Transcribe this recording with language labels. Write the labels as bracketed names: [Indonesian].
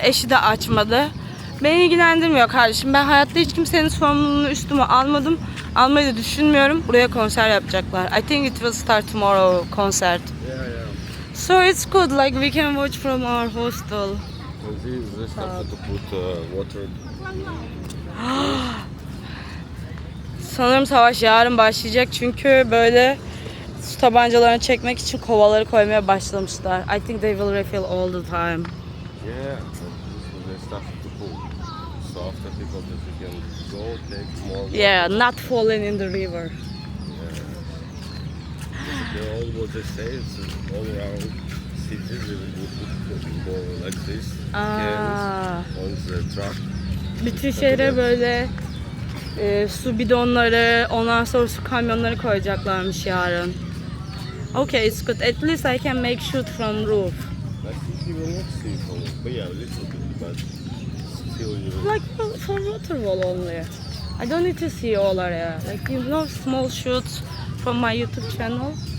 [Turkish] Eşi de açmadı. Beni ilgilendirmiyor kardeşim. Ben hayatta hiç kimsenin sorumluluğunu üstüme almadım. Almayı da düşünmüyorum. Buraya konser yapacaklar. [English] I think it will start tomorrow concert. Yeah. So it's good, like we can watch from our hostel. They started to put water. [Turkish] Sanırım savaş yarın başlayacak çünkü böyle su tabancalarını çekmek için kovaları koymaya başlamışlar. [English] I think they will refill all the time. Yeah, but they started to put. So after people that you can go take more water. Yeah, not falling in the river. All what they say is all around cities they will put more like this cans on the truck. [Turkish] Bütün şehre böyle su bidonları, ondan sonra su kamyonları koyacaklarmış yarın. [English] Okay, it's good. At least I can make shoot from roof. I think you will not see from it, but yeah, a little bit, but still you will. Like for water wall only. I don't need to see all area. Like you know, small shoots from my YouTube channel.